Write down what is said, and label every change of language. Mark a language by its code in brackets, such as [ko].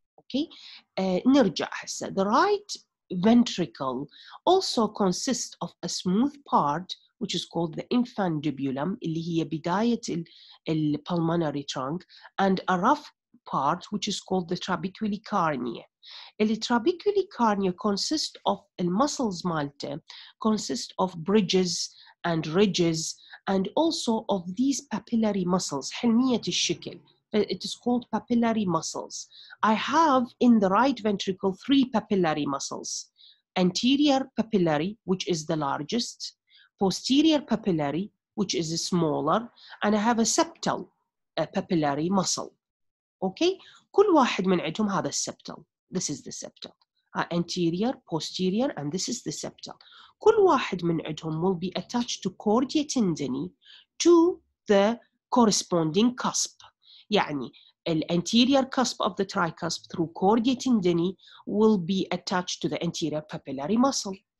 [ar] Okay, نرجع هسه. [en] The right ventricle also consists of a smooth part which is called the infundibulum [ar] اللي هي بداية [en] pulmonary trunk, and a rough part which is called the trabecular cardia. The trabecular cardia consists of the muscles مالته, consist of bridges and ridges, and also of these papillary muscles, [ar] حلمية الشكل. [en] It is called papillary muscles. I have in the right ventricle three papillary muscles: anterior papillary, which is the largest, posterior papillary, which is smaller, and I have a septal papillary muscle. [ar] Okay, كل واحد من عندهم هذا السبتال. [en] This is the septal. Anterior, posterior, and this is the septal. [ar] كل واحد من عندهم [en] will be attached to cordia tendini to the corresponding cusp. يعني the anterior cusp of the tricusp through cordia tendini will be attached to the anterior papillary muscle.